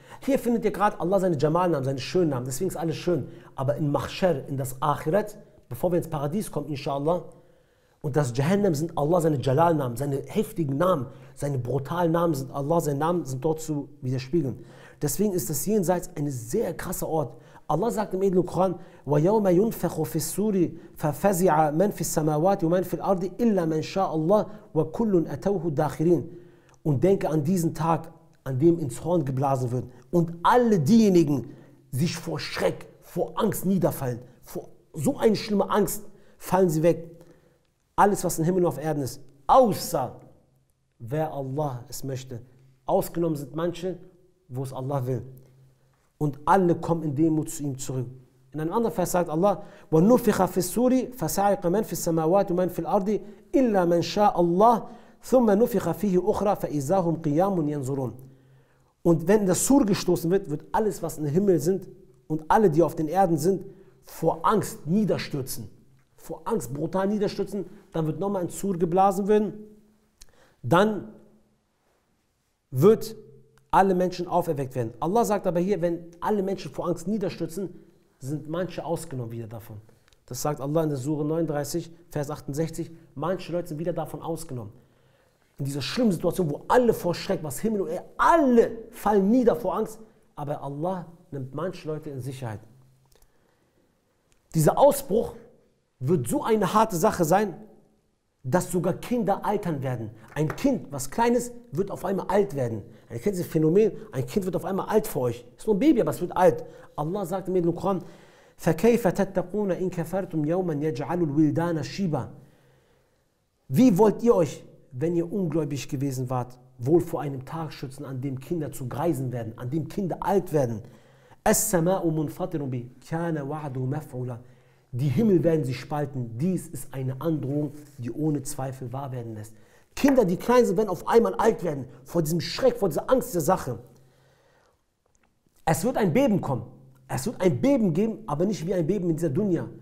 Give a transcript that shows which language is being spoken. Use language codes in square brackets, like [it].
[de] Hier findet ihr gerade Allah seine Jamal-Namen, seine schönen Namen, deswegen ist alles schön. Aber in Mahshar, in das Akhirat, bevor wir ins Paradies kommen, inshallah, und das Jahannam sind Allah seine Jalal-Namen, seine heftigen Namen, seine brutalen Namen sind Allah, seine Namen sind dort zu widerspiegeln. Deswegen ist das Jenseits ein sehr krasser Ort. [ar] Allah sagt im edlen Koran, وَيَوْمَ يُنْفَخُ فِي السُّورِ فَفَزِعَ مَنْ فِي السَّمَاوَاتِ وَمَنْ فِي الْأَرْضِ إِلَّا مَنْ شَاءَ اللَّهُ وَكُلٌّ أَتَوْهُ دَاخِرِينَ. [de] Und denke an diesen Tag, an dem ins Horn geblasen wird und alle diejenigen sich vor Schreck, vor Angst niederfallen, vor so eine schlimme Angst fallen sie weg. alles, was im Himmel und auf Erden ist, außer wer Allah es möchte. Ausgenommen sind manche, wo es Allah will. Und alle kommen in Demut zu ihm zurück. [ar] In einem anderen Vers sagt Allah: وَنُفِخَ فِي السُّورِ فَصَعِقَ مَنْ فِي السَّمَاوَاتِ وَمَنْ فِي الْأَرْضِ إِلَّا مَنْ شَاءَ اللَّهُ ثُمَّ نُفِخَ فِيهِ أُخْرَى فَإِذَا هُمْ قِيَامٌ يَنْظُرُونَ. [de] Und wenn das Sur gestoßen wird, wird alles, was im Himmel sind und alle, die auf den Erden sind, vor Angst niederstürzen. Vor Angst brutal niederstürzen. Dann wird nochmal ein Sur geblasen werden. Dann wird alle Menschen auferweckt werden. Allah sagt aber hier, wenn alle Menschen vor Angst niederstürzen, sind manche ausgenommen wieder davon. Das sagt Allah in der Sure 39, Vers 68. Manche Leute sind wieder davon ausgenommen. In dieser schlimmen Situation, wo alle vor Schreck, was Himmel und Erde, alle fallen nieder vor Angst, aber Allah nimmt manche Leute in Sicherheit. Dieser Ausbruch wird so eine harte Sache sein, dass sogar Kinder altern werden. Ein Kind, was klein ist, wird auf einmal alt werden. Ihr kennt dieses Phänomen, ein Kind wird auf einmal alt für euch. Ist nur ein Baby, aber es wird alt. [ar] Allah sagt im Koran: فَكَيْفَ تَتَّقُونَ إِنْ كَفَرْتُمْ يَوْمًا يَجْعَلُ الْوِلْدَانَ شِيبًا. [de] Wie wollt ihr euch, wenn ihr ungläubig gewesen wart, wohl vor einem Tag schützen, an dem Kinder zu Greisen werden, an dem Kinder alt werden? [ar] السَّمَاءُ مُنْفَطِرٌ بِهِ كَانَ وَعْدُهُ مَفْعُولًا. [de] Die Himmel werden sich spalten. Dies ist eine Androhung, die ohne Zweifel wahr werden lässt. Kinder, die klein sind, werden auf einmal alt werden. Vor diesem Schreck, vor dieser Angst der Sache. Es wird ein Beben kommen. Es wird ein Beben geben, aber nicht wie ein Beben in dieser Dunya.